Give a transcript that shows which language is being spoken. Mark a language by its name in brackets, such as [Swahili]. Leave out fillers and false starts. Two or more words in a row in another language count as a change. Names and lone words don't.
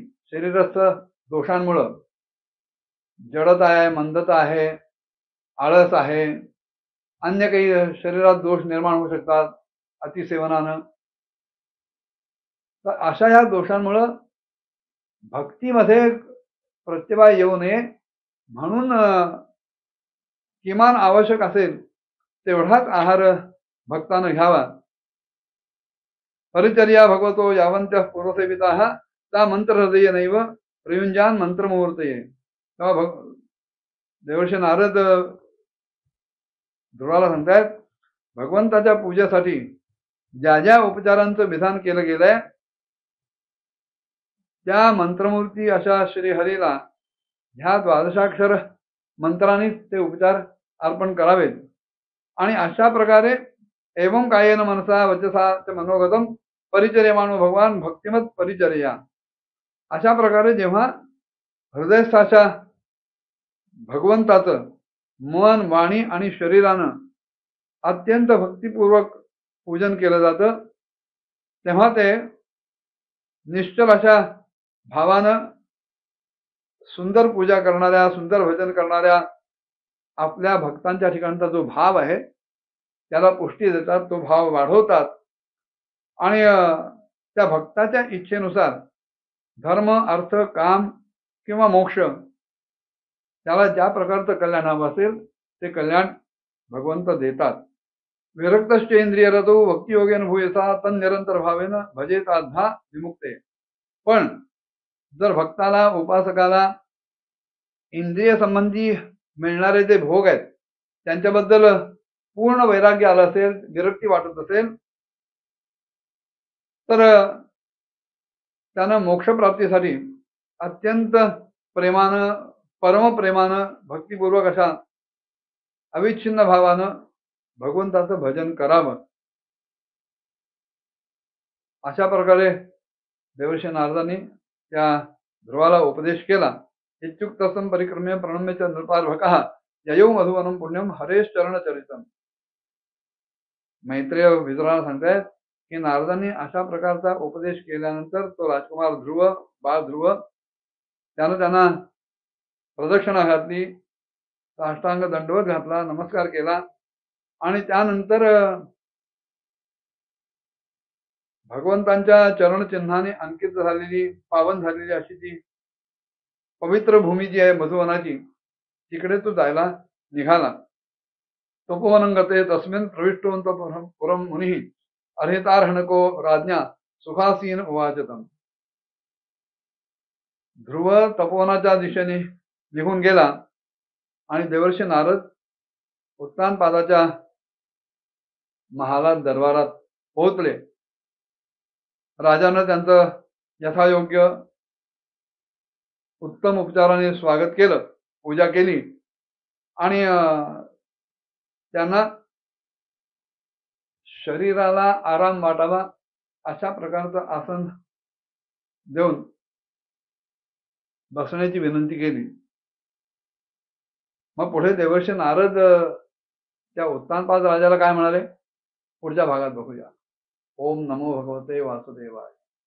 [Marathi] शरीरस्थ दोषांमुळं जडता आहे, मंदता आहे, आळस आहे, अन्य काही शरीरात दोष निर्माण होऊ शकतात अतिसेवनानं. तर अशा या दोषांमुळं भक्तीमध्ये प्रत्यवाय येऊ नये म्हणून किमान आवश्यक असेल तेवढाच आहार भक्तानं घ्यावा. [Sanskrit] परिचर्या भगवतो यावंत्य पूर्वसेविताः ता मंत्र हृदय नैव प्रयुंजान मंत्रमुहूर्तये. [Marathi] तेव्हा देवर्षी नारद ध्रुवाला सांगतायत, भगवंताच्या पूजेसाठी ज्या ज्या उपचारांचं विधान केलं गेलंय त्या मंत्रमूर्ती अशा श्रीहरीला ह्या द्वादशाक्षर मंत्राने ते उपचार अर्पण करावेत. आणि अशा प्रकारे [Sanskrit] एवं कायेन मनसा वचसा च मनोगतम परिचर्यमानो भगवान भक्तिमत परिचर्या, [Marathi] अशा प्रकारे जेव्हा हृदयस्थाच्या भगवंताचं मन, वाणी आणि शरीरानं अत्यंत भक्तिपूर्वक पूजन केलं जातं, तेव्हा ते निश्चल अशा भावानं सुंदर पूजा करणाऱ्या, सुंदर भजन करणाऱ्या आपल्या भक्तांच्या ठिकाणचा जो भाव आहे त्याला पुष्टी देतात, तो भाव वाढवतात. आणि त्या भक्ताच्या इच्छेनुसार धर्म, अर्थ, काम किंवा मोक्ष, त्याला ज्या प्रकारचं कल्याण हवं असेल ते कल्याण भगवंत देतात. [Sanskrit] विरक्तश्चेंद्रियरतो भक्तियोगेन भूयसा तन्निरंतर भावेन भजेत आधा विमुक्ते. [Marathi] पण जर भक्ताला, उपासकाला इंद्रिय संबंधी मिळणारे जे भोग आहेत त्यांच्याबद्दल पूर्ण वैराग्य आलं असेल, विरक्ती वाटत असेल, तर त्यानं मोक्षप्राप्तीसाठी अत्यंत प्रेमानं, परमप्रेमानं, भक्तिपूर्वक अशा अविच्छिन्न भावानं भगवंताचं भजन करावं. अशा प्रकारे देवर्षी नारदांनी त्या ध्रुवाला उपदेश केला. [Sanskrit] इत्युक्तसं परिक्रम्य प्रणम्य च नृपार्भकः ययौ मधुवनं पुण्यम हरेश चरण चरितम. [Marathi] मैत्रेय विदुराला सांगतायत की नारदांनी अशा प्रकारचा उपदेश केल्यानंतर तो राजकुमार ध्रुव, बाळ ध्रुव, त्यानं त्यांना प्रदक्षिणा घातली, साष्टांग दंडवत घातला, नमस्कार केला आणि त्यानंतर भगवंतांच्या चरणचिन्हाने अंकित झालेली, पावन झालेली अशी ती पवित्र भूमी जी आहे मधुवनाची, तिकडे तो जायला निघाला. [Sanskrit] तपोवनं गते तस्मिन् प्रविष्टोऽन्त पुरं मुनिः अर्हितार्हणको राज्ञा सुखासीन उवाचतम. [Marathi] ध्रुव तपोवनाच्या दिशेने निघून गेला आणि देवर्षी नारद उत्तानपादाच्या महालात, दरबारात पोहोचले. राजानं त्यांचं यथायोग्य उत्तम उपचाराने स्वागत केलं, पूजा केली आणि त्यांना शरीराला आराम वाटावा अशा प्रकारचं आसन देऊन बसण्याची विनंती केली. मग पुढे देवर्षी नारद त्या उत्तानपाद राजाला काय म्हणाले पुढच्या भागात बघूया. [Sanskrit] ओम नमो भगवते वासुदेवाय.